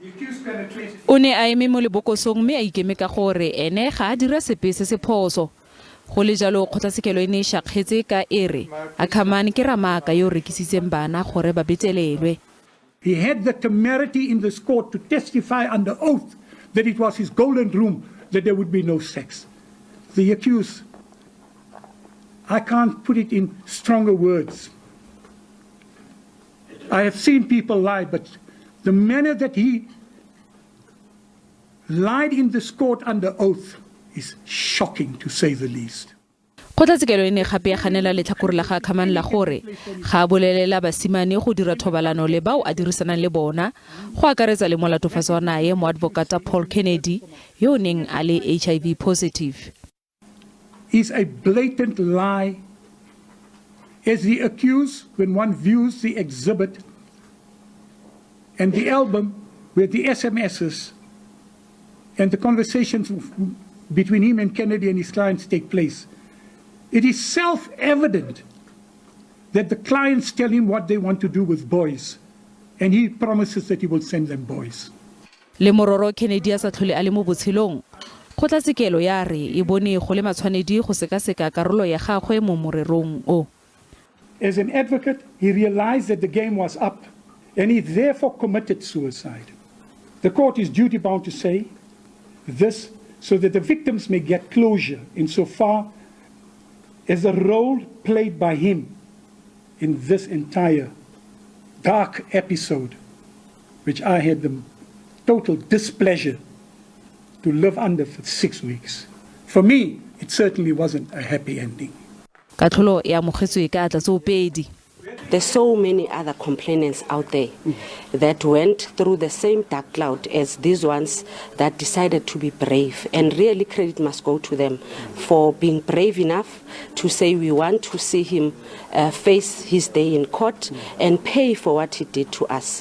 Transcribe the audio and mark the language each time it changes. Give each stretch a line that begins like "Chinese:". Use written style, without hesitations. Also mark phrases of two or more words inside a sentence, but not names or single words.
Tswana: O ne a eme mo lebokosong mme a ikeme ka gore ene ga a dira sepe se se phoso. Go le jalo kgotlatshekelo e ne e shakgetse ka ere Ackerman ke ramaka yo rekisitseng bana gore ba betelelwe.
English: He had the temerity in this court to testify under oath that it was his golden rule that there would be no sex. The accused, I can't put it in stronger words. I have seen people lie, but the manner that he lied in this court under oath is shocking, to say the least.
Tswana: Kgotlatshekelo e ne gape ya ganela letlhakore la ga Ackerman la gore ga a bolelela basimane go dira thobalano le bao a dirisanang le bona go akaretsa le molatofatso wa nae mo advocate Paul Kennedy yo neng a le
English: HIV positive. Is a blatant lie, as the accused, when one views the exhibit and the album where the SMSs and the conversations between him and Kennedy and his clients take place. It is self-evident that the clients tell him what they want to do with boys, and he promises that he will send them boys.
Tswana: Le mororo Kennedy a sa tlhole a le mo botshelong. Kgotlatshekelo ya re e bone go le matshwanedi go sekaseka karolo ya gagwe mo morerong o.
English: As an advocate, he realized that the game was up, and he therefore committed suicide. The court is duty-bound to say this so that the victims may get closure insofar as the role played by him in this entire dark episode, which I had the total displeasure to live under for 6 weeks. For me, it certainly wasn't a happy ending.
Tswana: Katlholo ya mogetswe ka tlatsopedi.
English: There's so many other complainants out there that went through the same dark cloud as these ones that decided to be brave. And really credit must go to them for being brave enough to say we want to see him face his day in court and pay for what he did to us.